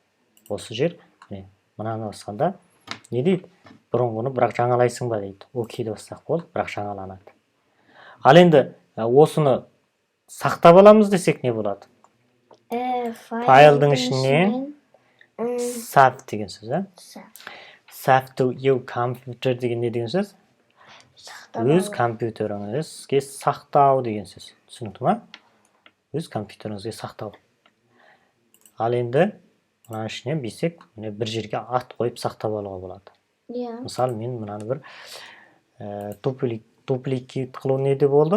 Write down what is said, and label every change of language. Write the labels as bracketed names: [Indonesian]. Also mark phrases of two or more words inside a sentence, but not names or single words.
[Kazakh] Осы жер, мынаны басқанда не дейді? Бұрынғыны бірақ жаңалайсың ба дейді. Окейді бассақ болды, бірақ жаңаланады. Ал енді осыны сақтап аламыз десек не болады? Файлдың ішінен save деген сөз. [English] Save to your computer [Kazakh] деген не деген сөз? Өз компьютеріңізге сақтау деген сөз. Түсінікті ма? Өз компьютеріңізге сақтау. Ал енді мына ішінен бейсек, бір жерге ат қойып сақтап алуға болады. Мысалы, мен мынаны бір дупликейт қылу неде болды?